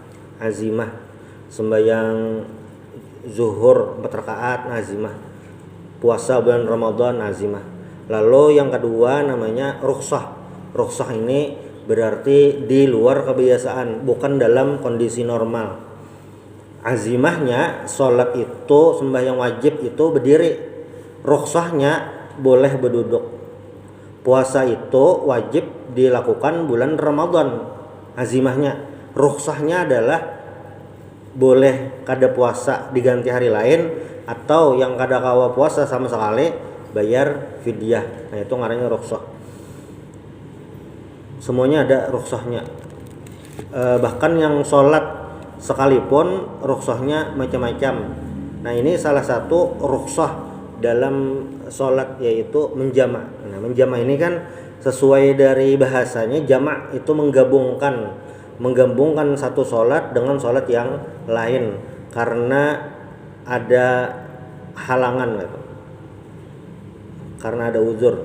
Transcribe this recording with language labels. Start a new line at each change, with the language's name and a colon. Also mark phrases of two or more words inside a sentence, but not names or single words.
Indonesian: Sembahyang zuhur 4 rakaat azimah, puasa bulan Ramadan azimah. Lalu yang kedua namanya rukhsah ini berarti di luar kebiasaan, bukan dalam kondisi normal. Azimahnya sholat itu, sembahyang wajib itu berdiri, rukhsahnya boleh berduduk. Puasa itu wajib dilakukan bulan Ramadan, azimahnya.
Banjar: Rukhsahnya adalah boleh kada puasa diganti hari lain, atau yang kada kawa puasa sama sekali bayar fidyah. Nah itu ngarannya rukhsah.
Indonesian: Semuanya ada rukhsahnya. Bahkan yang sholat sekalipun rukhsahnya macam-macam. Nah ini salah satu rukhsah dalam sholat, yaitu menjamak. Nah menjamak ini kan sesuai dari bahasanya, jamak itu menggabungkan satu sholat dengan sholat yang lain karena ada halangan gitu, karena ada uzur.